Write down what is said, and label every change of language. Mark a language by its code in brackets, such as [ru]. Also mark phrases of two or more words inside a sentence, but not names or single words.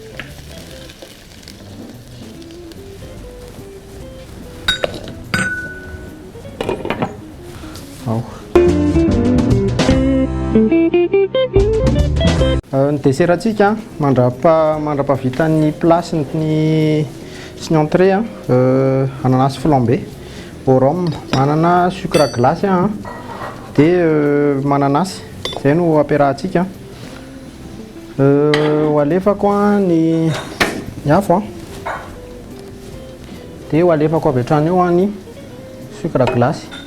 [mg] Ny deserantsika mandrapavita ny plat sy ny entrée [fr] ananas flambé au rhum, [mg] manana [fr] sucre glace [mg] dia mananasy. Izay no ampiarahantsika. Ho alefako ny afo dia ho alefako avy hatrany eo ny [fr] sucre glace.